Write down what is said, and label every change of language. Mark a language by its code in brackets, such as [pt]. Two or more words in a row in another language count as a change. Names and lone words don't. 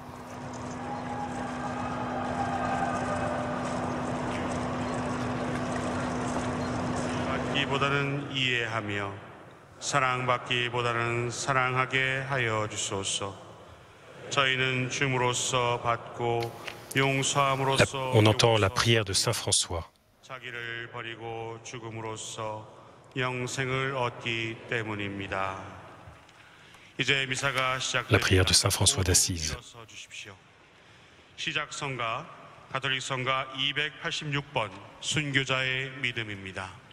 [ko] 사랑받기보다는 사랑하게 하여 주소서. 저희는 줌으로써 받고 용서함으로써 [fr] On entend la prière de Saint François. [ko] 자기를 버리고 죽음으로써 영생을 얻기 때문입니다. 이제 미사가 시작됩니다. [fr] La prière de Saint François d'Assise. [ko] 시작성가 가톨릭 성가 286번 순교자의 믿음입니다.